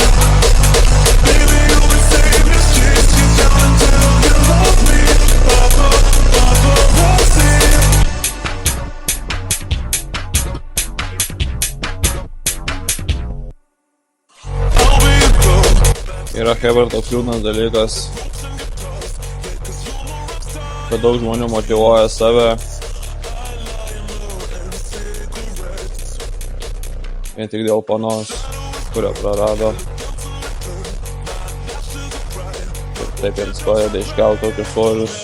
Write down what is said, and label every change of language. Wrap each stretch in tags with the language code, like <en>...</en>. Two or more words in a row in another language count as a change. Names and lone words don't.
<en>Baby you'll be famous, chase you down until you love me. Paparazzi. I'll be a girl.</en> <lt>Yra hebra toks liūdnas dalykas, kad daug žmonių motyvuoja save vien tik dėl panos, kurią prarado. Ir taip jiems padeda iškelti tokius svorius.</lt>